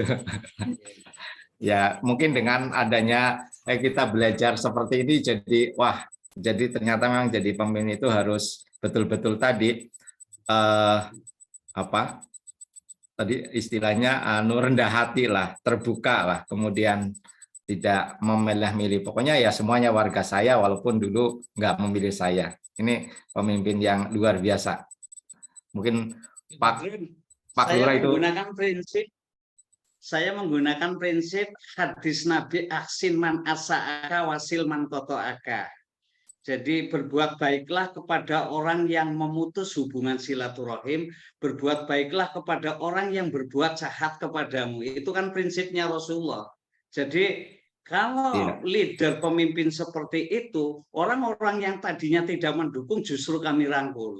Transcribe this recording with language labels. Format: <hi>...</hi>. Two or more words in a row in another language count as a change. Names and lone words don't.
<id>Ya, mungkin dengan adanya kita belajar seperti ini, jadi ternyata memang jadi pemimpin itu harus betul-betul tadi tadi istilahnya rendah hati lah, terbuka lah, kemudian tidak memilih-milih. Pokoknya ya semuanya warga saya walaupun dulu nggak memilih saya. Ini pemimpin yang luar biasa. Mungkin Pak Lurah itu saya menggunakan prinsip hadis Nabi</id> <ar>أحسن من أساءك وصل من قطعك.</ar> <id>Jadi berbuat baiklah kepada orang yang memutus hubungan silaturahim, berbuat baiklah kepada orang yang berbuat jahat kepadamu. Itu kan prinsipnya Rasulullah. Jadi kalau leader pemimpin seperti itu, orang-orang yang tadinya tidak mendukung justru kami rangkul.</id>